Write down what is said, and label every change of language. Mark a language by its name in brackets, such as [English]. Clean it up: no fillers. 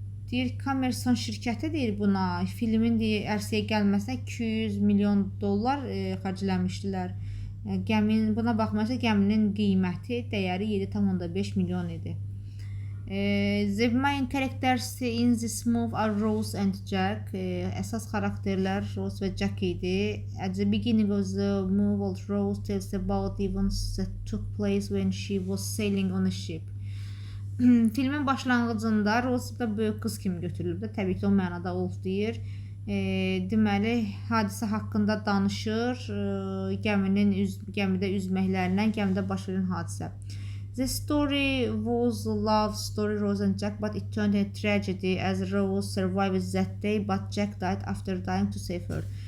[Azerbaijani] Deyir, Cameron şirkəti deyir buna, filmin deyir, ərsəyə gəlməsinə $200 milyon xərcləmişdilər. Buna baxmayaraq gəminin qiyməti, dəyəri 7,5 milyon idi. [English] The main characters in this movie are Rose and Jack. [Azerbaijani] Əsas xarakterlər Rose və Jack idi. [English] At the beginning of the movie, Rose tells about events that took place when she was sailing on a ship. [Azerbaijani] Filmin başlanğıcında Rose da böyük qız kimi götürülüb də, təbii ki, o mənada olub deyir. Deməli, hadisə haqqında danışır, gəmidə üzməklərindən, gəmidə baş verən hadisə. [English] The story was a love story, Rose and Jack, but it turned a tragedy as Rose survived that day, but Jack died after dying to save her.